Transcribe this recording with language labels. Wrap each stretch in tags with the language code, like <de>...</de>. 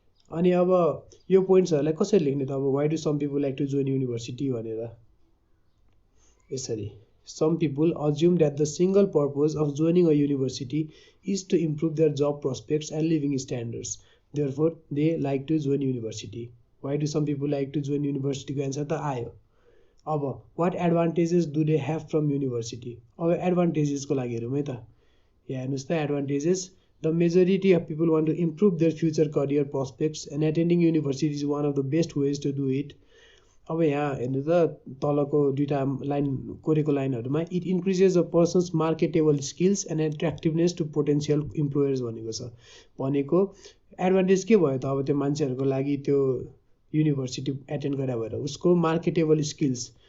<ne>अनि अब यो पोइन्ट्सहरुलाई कसरी लेख्ने त?</ne> <en>अब why do some people like to join university</en> <ne>भनेर यसरी</ne> <en>some people assume that the single purpose of joining a university is to improve their job prospects and living standards. Therefore, they like to join university. Why do some people like to join university?</en> <ne>को answer त आयो।</ne> <en>अब what advantages do they have from university?</en> <ne>अब advantages को लागि हेरौँ है त। यहाँ हेर्नुस् त advantages.</ne> <en>The majority of people want to improve their future career prospects, and attending university is one of the best ways to do it.</en> <ne>अब यहाँ हेर्नु त तलको दुईटा line कोरेको लाइनहरुमा</ne> <en>it increases a person's marketable skills and attractiveness to potential employers</en> <ne>भनेको छ। भनेको advantage के भयो त? अब त्यो मान्छेहरुको लागि त्यो युनिभर्सिटी एटेन्ड गरे भएर उसको मार्केटेबल स्किल्स</ne>